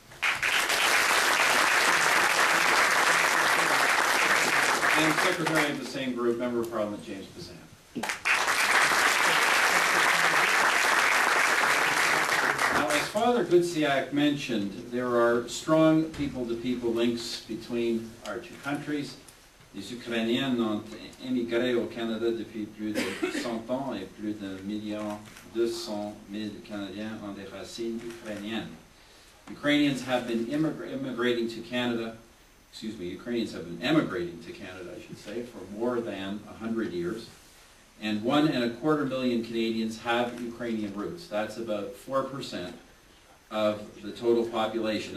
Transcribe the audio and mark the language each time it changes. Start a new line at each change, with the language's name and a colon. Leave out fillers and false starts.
English: And Secretary of the same group, Member of Parliament, James Bazan. Now, as Father Gutsiak mentioned, there are strong people-to-people links between our two countries.
French: Les Ukrainiens ont émigré au Canada depuis plus de 100 ans et plus de 1,2 million Canadiens ont des racines ukrainiennes.
English: Ukrainians have been emigrating to Canada, Ukrainians have been emigrating to Canada, I should say, for more than 100 years. And 1.25 million Canadians have Ukrainian roots. That's about 4% of the total population.